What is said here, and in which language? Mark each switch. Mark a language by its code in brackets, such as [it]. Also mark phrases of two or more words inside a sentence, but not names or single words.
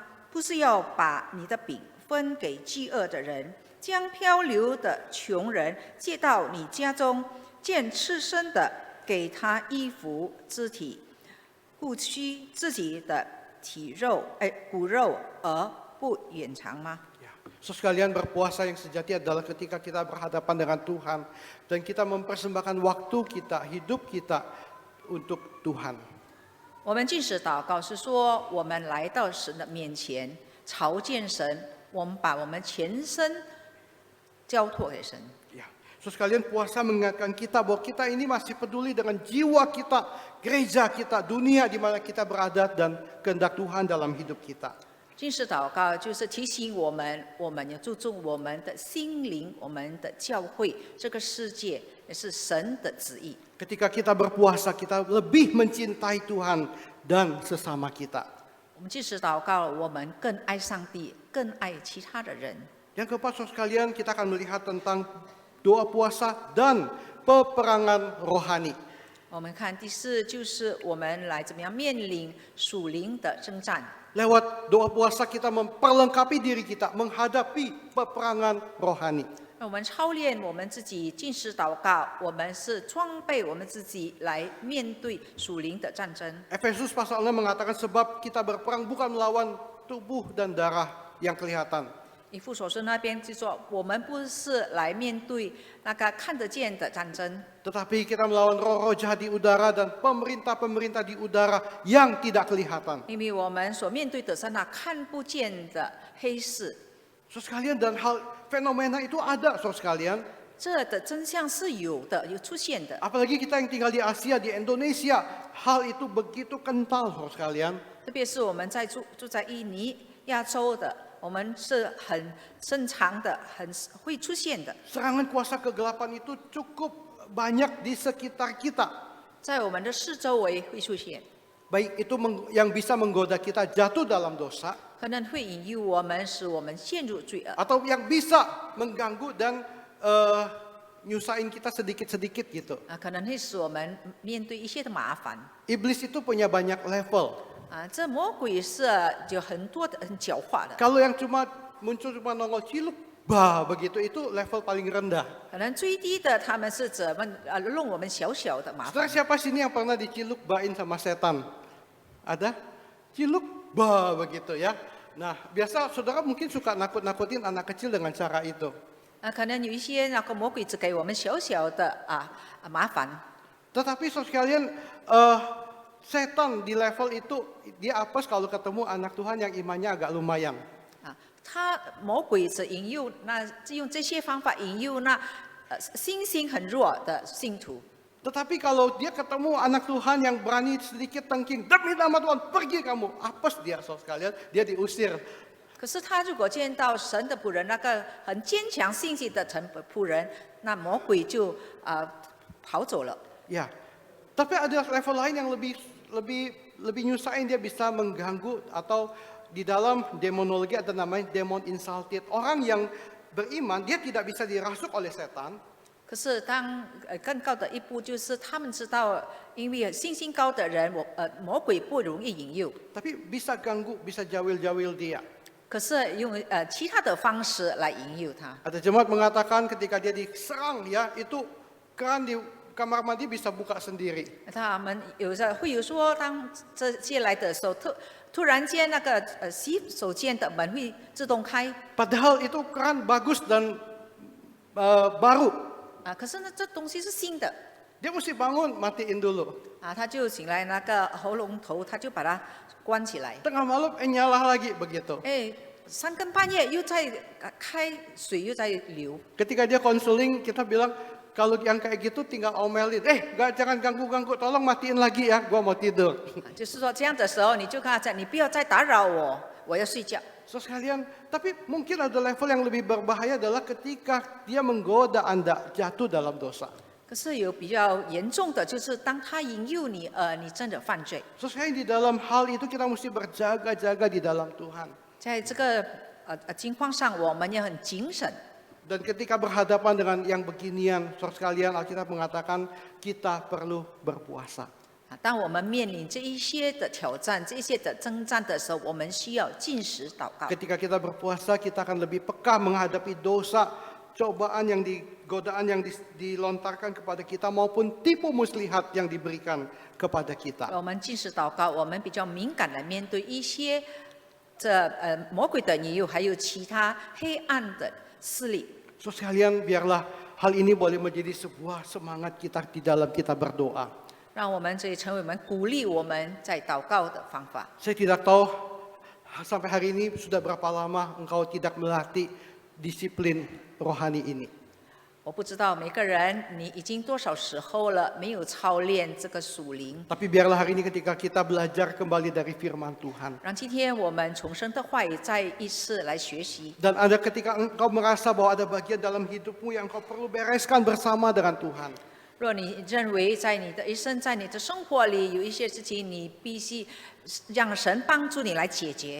[zh] 不是要把你的饼分给饥饿的人，将漂流的穷人接到你家中，见赤身的给他衣服肢体，顾惜自己的骨肉而不远长吗？ [id] Saudara sekalian, berpuasa yang sejati adalah ketika kita berhadapan dengan Tuhan dan kita mempersembahkan waktu kita, hidup kita untuk Tuhan. [zh] 我们禁食祷告是说，我们来到神的面前，朝见神，我们把我们全身交托给神。 [id] Ya, saudara sekalian, puasa mengingatkan kita bahwa kita ini masih peduli dengan jiwa kita, gereja kita, dunia di mana kita berada dan kehendak Tuhan dalam hidup kita. [zh] 禁食祷告就是提醒我们，我们要注重我们的心灵、我们的教会，这个世界也是神的旨意。 [id] Ketika kita berpuasa, kita lebih mencintai Tuhan dan sesama kita. [zh] 我们禁食祷告，我们更爱上帝，更爱其他的人。 [id] Yang keempat, saudara sekalian, kita akan melihat tentang doa puasa dan peperangan rohani. [zh] 我们看第4，就是我们来怎么样面临属灵的征战。 [id] Lewat doa puasa kita memperlengkapi diri kita menghadapi peperangan rohani. [zh] 我们操练我们自己禁食祷告，我们是装备我们自己来面对属灵的战争。 [id] Efesus pasal 6 mengatakan sebab kita berperang bukan melawan tubuh dan darah yang kelihatan. [zh] 以弗所书那边就说，我们不是来面对那个看得见的战争， [id] Tetapi kita melawan roh-roh jahat di udara dan pemerintah-pemerintah di udara yang tidak kelihatan. [zh] 因为我们所面对的是那看不见的黑市。 [id] Saudara sekalian, dan hal fenomena itu ada, saudara sekalian. [zh] 这的真相是有的，有出现的。 [id] Apalagi kita yang tinggal di Asia, di Indonesia, hal itu begitu kental, saudara sekalian. [zh] 特别是我们住在印尼、亚洲的，我们是很深藏的，很会出现的。 [id] Serangan kuasa kegelapan itu cukup banyak di sekitar kita. [zh] 在我们的四周围会出现， [id] Baik itu yang bisa menggoda kita jatuh dalam dosa, [zh] 可能会引诱我们，使我们陷入罪恶， [id] atau yang bisa mengganggu dan nyusahin kita sedikit-sedidikit gitu. [zh] 可能会使我们面对一些的麻烦。 [id] Iblis itu punya banyak level. [zh] 这魔鬼是有很多的很狡猾的， [id] Kalau yang muncul cuma nongol ciluk, bah begitu itu level paling rendah. [zh] 可能最低的他们是怎么弄我们小小的麻 [id] Saudara [zh] 烦。 [id] siapa sini yang pernah diciluk bain sama setan? Ada? Ciluk, bah begitu ya. Nah, biasa saudara mungkin suka nakut-nakutin anak kecil dengan cara itu. [zh] 可能有一些那个魔鬼只给我们小小的麻烦， [id] Tetapi saudara sekalian, setan di level itu dia apes kalau ketemu anak Tuhan yang imannya agak lumayan. [zh] 他魔鬼只引诱用这些方法引诱信心很弱的信徒。 [id] Tetapi kalau dia ketemu anak Tuhan yang berani sedikit tengking, demi nama Tuhan pergi kamu, apes dia saudara sekalian, dia diusir. [zh] 可是他如果见到神的仆人，那个很坚强信心的仆人，那魔鬼就跑走了。 [id] Ya, tapi ada level lain yang lebih nyusahin, dia bisa mengganggu atau di dalam demonologi ada namanya [en] demon insulted. [id] Orang yang beriman dia tidak bisa dirasuk oleh setan. [zh] 可是更高的一步就是他们知道，因为信心高的人，魔鬼不容易引诱， [id] Tapi bisa ganggu, bisa jawil-jawil dia. [zh] 可是用其他的方式来引诱他。 [id] Ada jemaat mengatakan ketika dia diserang ya, itu keran di kamar mandi bisa buka sendiri. [zh] 他们会有说，当这些来的时候，突然间那个洗手间的门会自动开。 [id] Padahal itu keran bagus dan baru. [zh] 可是呢，这东西是新的。 [id] Dia mesti bangun, matiin dulu. [zh] 他就醒来那个喉咙头，他就把它关起来。 [id] Tengah malam nyala lagi begitu. [zh] 三更半夜又在开水，又在流。 [id] Ketika dia konseling, kita bilang kalau yang kayak gitu tinggal omelin. Jangan ganggu-ganggu, tolong matiin lagi ya, gua mau tidur. [zh] 就是说这样的时候，你就跟他讲，你不要再打扰我，我要睡觉。 [id] So sekalian, tapi mungkin ada level yang lebih berbahaya adalah ketika dia menggoda Anda jatuh dalam dosa. [zh] 可是有比较严重的，就是当他引诱你，你真的犯罪。 [id] So sekalian di dalam hal itu kita mesti berjaga-jaga di dalam Tuhan. [zh] 在这个情况上，我们也很谨慎。 [id] Dan ketika berhadapan dengan yang beginian, saudara sekalian, Alkitab mengatakan kita perlu berpuasa. [zh] 当我们面临这一些的挑战、这些的征战的时候，我们需要禁食祷告。 [id] Ketika kita berpuasa, kita akan lebih peka menghadapi dosa, cobaan godaan yang dilontarkan kepada kita maupun tipu muslihat yang diberikan kepada kita. [zh] 我们禁食祷告，我们比较敏感地面对一些魔鬼的引诱，还有其他黑暗的势力。 [id] So sekalian, biarlah hal ini boleh menjadi sebuah semangat kita di dalam kita berdoa. [zh] 让我们这里成为我们鼓励我们在祷告的方法。 [id] Saya tidak tahu sampai hari ini sudah berapa lama engkau tidak melatih disiplin rohani ini. [zh] 我不知道每个人你已经多少时候了没有操练这个属灵。 [id] Tapi biarlah hari ini ketika kita belajar kembali dari firman Tuhan. [zh] 让今天我们重生的话语再一次来学习。 [id] Dan ada ketika engkau merasa bahwa ada bagian dalam hidupmu yang engkau perlu bereskan bersama dengan Tuhan. [zh] 若你认为在你的一生、在你的生活里有一些事情，你必须让神帮助你来解决。